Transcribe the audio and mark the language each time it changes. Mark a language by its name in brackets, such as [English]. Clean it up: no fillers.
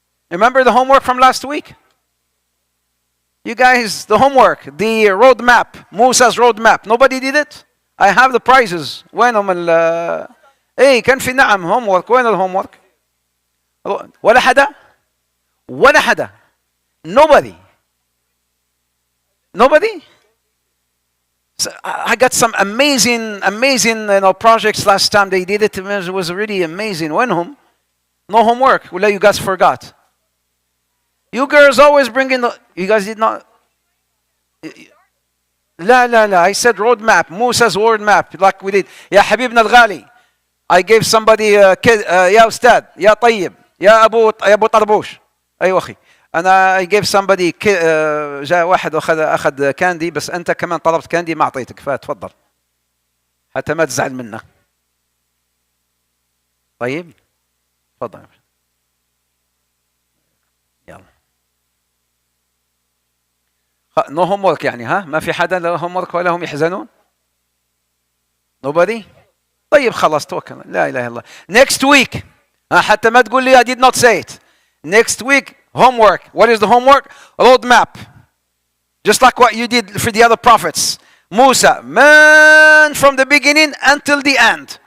[English] Remember the homework from last week? You guys, the homework, the roadmap, Musa's roadmap. Nobody did it? I have the prizes. [Arabic] وينهم كان في نعم homework. وين الhomework? ولا حدا? Nobody? [English] So I got some amazing projects last time they did it. It was really amazing. وينهم? No homework. Well, you guys forgot. You girls always bring in you guys did not. لا. I said roadmap. Musa's roadmap, like we did. [Arabic] يا حبيبنا الغالي. [English] I gave somebody [Arabic] يا أستاذ, يا طيب, يا أبو طربوش. أيوة أخي. [English] I gave somebody [Arabic] جاء واحد أخذ كاندي, بس أنت كمان طلبت كاندي ما أعطيتك, فتفضل. حتى ما تزعل منه. طيب. تفضل. يلا. [English] No homework [Arabic] يعني, ها؟ ما في حدا له homework ولا هم يحزنون؟ Nobody? طيب خلاص توكل. لا إله إلا الله. [English] Next week. [Arabic] حتى ما تقول لي [English] I did not say it. Next week, homework. What is the homework? Roadmap. Just like what you did for the other prophets. Musa, man, from the beginning until the end.